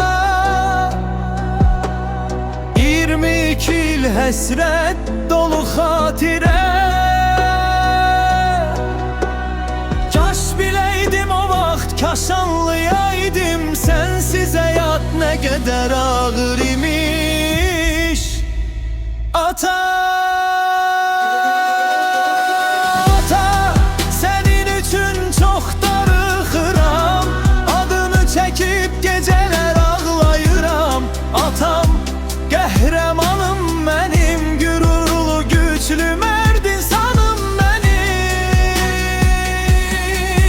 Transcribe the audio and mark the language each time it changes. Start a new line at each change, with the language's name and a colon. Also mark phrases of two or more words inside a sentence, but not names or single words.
Turkish: 22 yıl hesret dolu hatire.
Azerbaijani: Kaş bileydim o vaxt, kaş anlayaydım
Turkish: sensiz hayat ne kadar ağır imiş.
Azerbaijani: Ata, qəhrəmanım mənim, gürurlu, güclü, mərd insanım mənim.